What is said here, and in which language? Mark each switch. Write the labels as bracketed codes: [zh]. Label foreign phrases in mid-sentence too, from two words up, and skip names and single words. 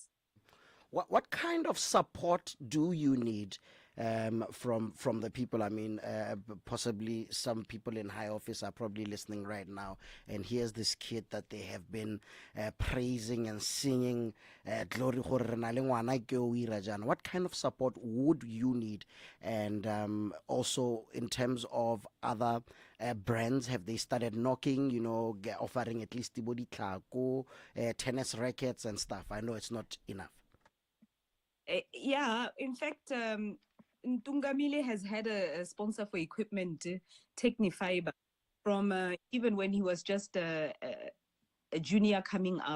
[en] What kind of support do you need from the people? I mean, possibly some people in high office are probably listening right now, and here's this kid that they have been praising and singing glory [tn] gore re na le ngwana ke o ira jana. [en] What kind of support would you need? And also in terms of other brands, have they started knocking, offering at least the body tlhako, tennis rackets and stuff? I know it's not enough. Yeah, in fact, Ntungamili has had a sponsor for equipment, Technifiber, from even when he was just a junior coming up.